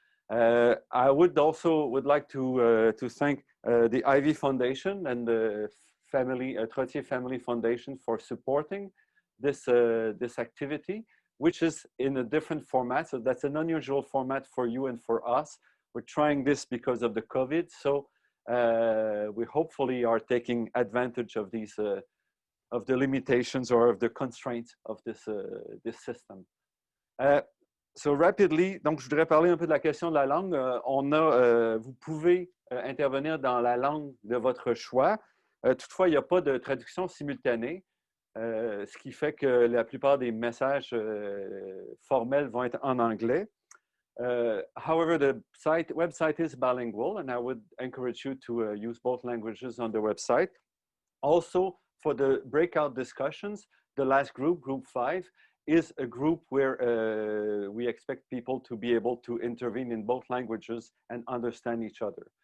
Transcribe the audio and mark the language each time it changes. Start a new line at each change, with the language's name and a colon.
English: I would like to thank the Ivy Foundation and the Trottier Family Foundation for supporting this activity, which is in a different format. So that's an unusual format for you and for us. We're trying this because of the COVID. So we hopefully are taking advantage of these of the limitations or of the constraints of this system. So rapidly,
French: donc je voudrais parler un peu de la question de la langue. Vous pouvez intervenir dans la langue de votre choix. Toutefois, il n'y a pas de traduction simultanée, ce qui fait que la plupart des messages formels vont être en anglais.
English: However, the website is bilingual, and I would encourage you to use both languages on the website. Also, for the breakout discussions, the last group, Group 5, is a group where we expect people to be able to intervene in both languages and understand each other.